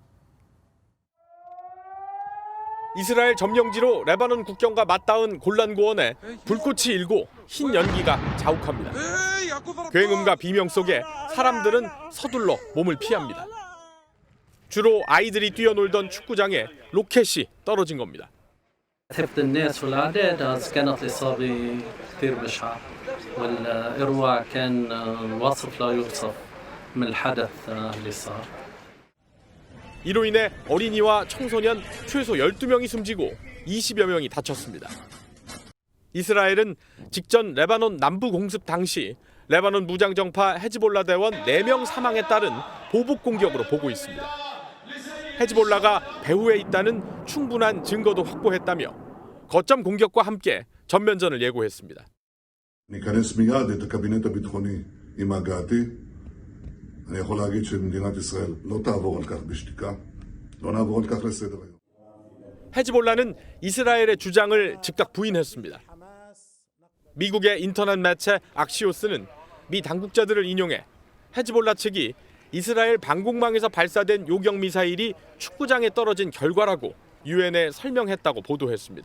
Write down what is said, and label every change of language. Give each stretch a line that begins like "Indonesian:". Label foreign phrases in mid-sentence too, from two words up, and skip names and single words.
Korean: 이스라엘 점령지로 레바논 국경과 맞닿은 골란 고원에 불꽃이 일고 흰 연기가 자욱합니다. 굉음과 비명 속에 사람들은 서둘러 몸을 피합니다. 주로 아이들이 뛰어놀던 축구장에 로켓이 떨어진 겁니다.
Arabic: ثبت الناس والأعداد كانت الإصابة كثير بشعة والإروع كان الوصف لا يوصف من الحدث اللي صار.
Korean: 이로 인해 어린이와 청소년 최소 12명이 숨지고 20여 명이 다쳤습니다. 이스라엘은 직전 레바논 남부 공습 당시 레바논 무장정파 헤즈볼라 대원 4명 사망에 따른 보복 공격으로 보고 있습니다. 헤즈볼라가 배후에 있다는 충분한 증거도 확보했다며 거점 공격과 함께 전면전을 예고했습니다.
Hebrew: ניכנס מיד את הקבינט הביטחוני עם הגעתי. אני יכול להגיד שמדינת ישראל לא תעבור על כך בשתיקה. לא נעבור על כך לסדר-היום.
Korean: 헤즈볼라는 이스라엘의 주장을 즉각 부인했습니다. 미국의 인터넷 매체 악시오스는 미 당국자들을 인용해 헤즈볼라 측이 이스라엘 방공망에서 발사된 요격 미사일이 축구장에 떨어진 결과라고 유엔에 설명했다고 보도했습니다.